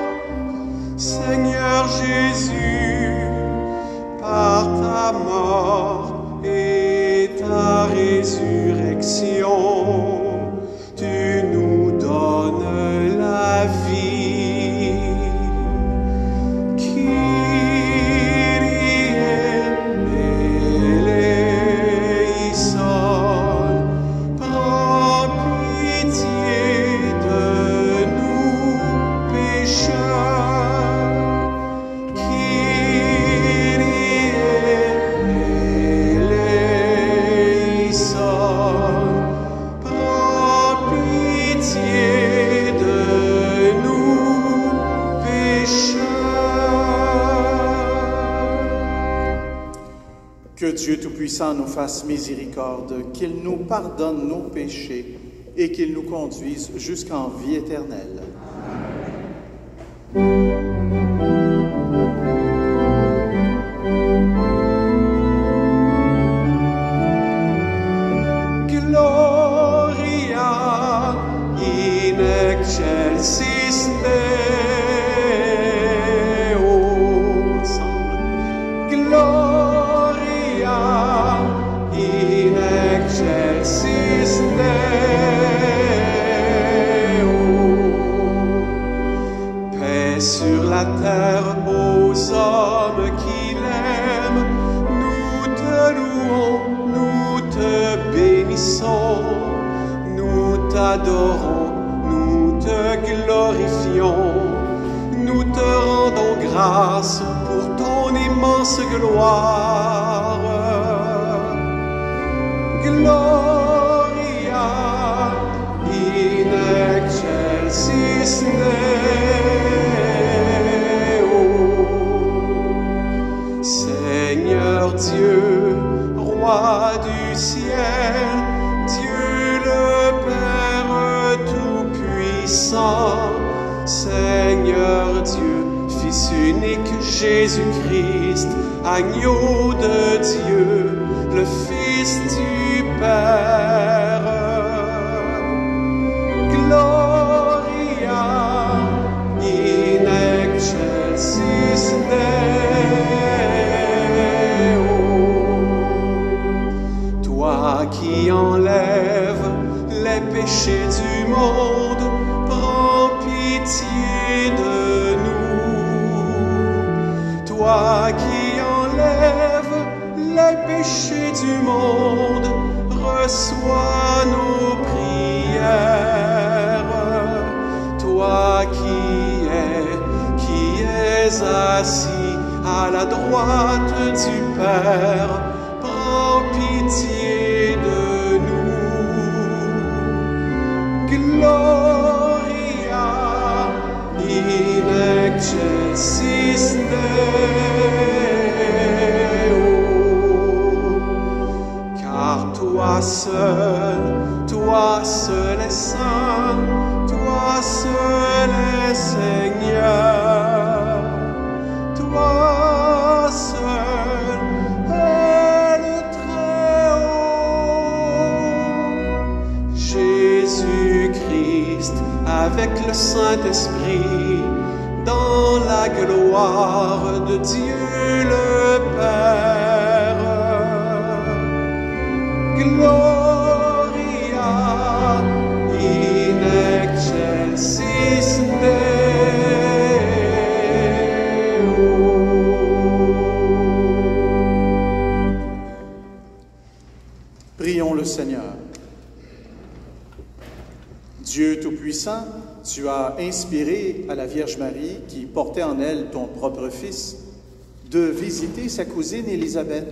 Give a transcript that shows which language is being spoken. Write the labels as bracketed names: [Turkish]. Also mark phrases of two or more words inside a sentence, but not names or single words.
[French] Seigneur Jésus, par ta mort et ta résurrection, tu nous donnes la vie. [Greek] Kyrie eleison, [French] prends pitié de nous pécheurs. [Greek] Kyrie eleison, [French] prends pitié de nous pécheurs. Que Dieu Tout-Puissant nous fasse miséricorde, qu'il nous pardonne nos péchés et qu'il nous conduise jusqu'en vie éternelle. [Latin] Gloria in excelsis Deo. [French] Ensemble. [Latin] Gloria in excelsis Deo. [French] Paix sur la terre aux hommes qui l'aiment. Nous te louons, nous te bénissons, nous t'adorons, nous te glorifions, nous te rendons grâce pour ton immense gloire. [Latin] Gloria in excelsis Deo. [French] Seigneur Dieu, Roi du ciel, Dieu le Père Tout-Puissant, Seigneur Dieu, Fils unique Jésus-Christ, agneau de Dieu, le Fils du Père. [Latin] Gloria in excelsis Deo. [French] Toi qui enlèves les péchés du monde, prends pitié de nous. Toi qui enlèves les péchés du monde, reçois nos prières. Toi qui es assis à la droite du Père, prends pitié de nous. [Latin] Gloria in excelsis Deo. [French] Car toi seul est saint, toi seul est Seigneur, toi seul est le Très-Haut. Jésus-Christ avec le Saint-Esprit, dans la gloire de Dieu le Père. [Latin] Gloria in excelsis Deo. [French] Prions le Seigneur. Dieu Tout-Puissant, tu as inspiré à la Vierge Marie, qui portait en elle ton propre Fils, de visiter sa cousine Élisabeth.